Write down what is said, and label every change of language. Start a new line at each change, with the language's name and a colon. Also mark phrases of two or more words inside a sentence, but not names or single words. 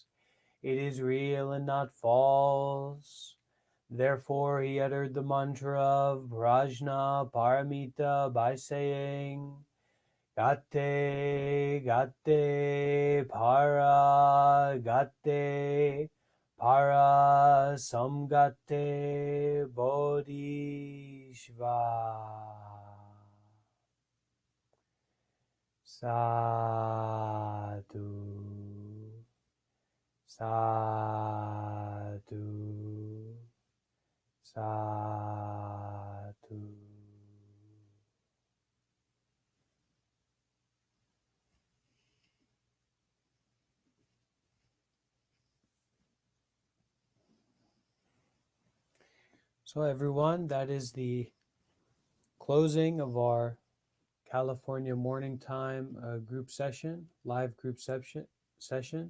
English: It is real and not false. Therefore he uttered the mantra of
Sanskrit: prajna paramita
English: by saying,
Sanskrit: Gate, gate, para samgate bodhisattva.
Pali: Sadhu, sadhu, sadhu.
English: So everyone, that is the closing of our California morning time group session, live group session.